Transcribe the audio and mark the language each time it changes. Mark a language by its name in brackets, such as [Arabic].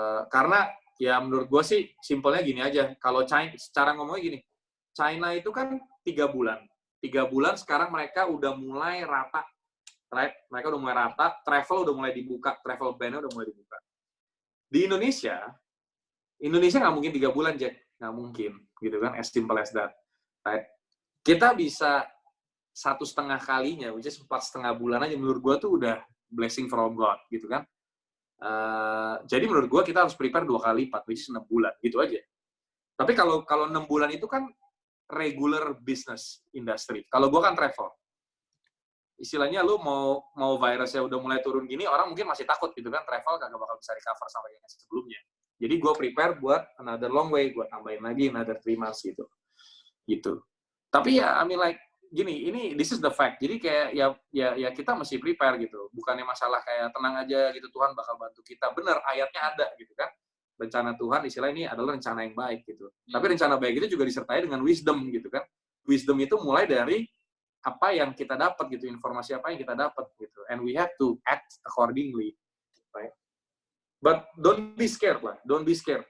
[Indonesian] Karena ya menurut gue sih simpelnya gini aja. Kalau China, secara ngomongnya gini, China itu kan 3 bulan. 3 bulan sekarang mereka udah mulai rata, right? Mereka udah mulai rata, travel udah mulai dibuka, travel ban-nya udah mulai dibuka. Di Indonesia nggak mungkin 3 bulan, Jack. Nggak mungkin, gitu kan, as simple as that. Right? Kita bisa 1,5 kalinya, [English] which is [Indonesian] 4,5 bulan aja, menurut gue tuh udah [English] blessing from God, [Indonesian] gitu kan. Jadi menurut gue kita harus prepare 2 kali lipat, which is 6 bulan, gitu aja. Tapi kalau 6 bulan itu kan [English] regular business industry. [Indonesian] Kalau gue kan travel. Istilahnya lu mau virusnya udah mulai turun gini, orang mungkin masih takut gitu kan, travel kagak bakal bisa recover sampai yang sebelumnya. Jadi gue prepare buat [English] another long way, [Indonesian] gue tambahin lagi [English] another 3 months [Indonesian] gitu. Tapi ya, [English] I mean like, [Indonesian] gini, [English] this is the fact. [Indonesian] Jadi kayak ya kita mesti prepare gitu. Bukannya masalah kayak tenang aja gitu, Tuhan bakal bantu kita. Bener, ayatnya ada gitu kan. Rencana Tuhan, istilah ini adalah rencana yang baik gitu. Tapi rencana baik itu juga disertai dengan wisdom gitu kan. Wisdom itu mulai dari apa yang kita dapat gitu, informasi apa yang kita dapat gitu. [English] And we have to act accordingly, right? But don't be scared lah, don't be scared.